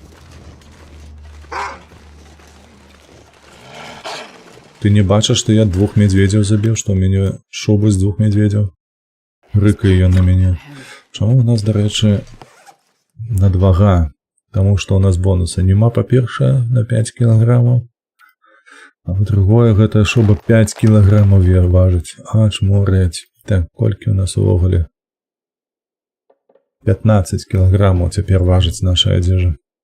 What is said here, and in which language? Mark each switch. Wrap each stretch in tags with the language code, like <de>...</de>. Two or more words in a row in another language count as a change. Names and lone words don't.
<be>Ты не бачыш, што я 2 мядзведзяў забіў, што ў мяне шубы з 2 мядзведзяў? Рыкае ён на мяне.</be> <uk>Чому у нас, до речі, надвага?</uk> <be>Тому што у нас бонуса няма, па-першае, на 5 кілаграмаў. А па-другое, гэта шуба 5 кілаграмаў важыць. А, чморяць. Так, колькі у нас увогуле? 15 кілаграмаў цяпер важыць наша адзежа.</be>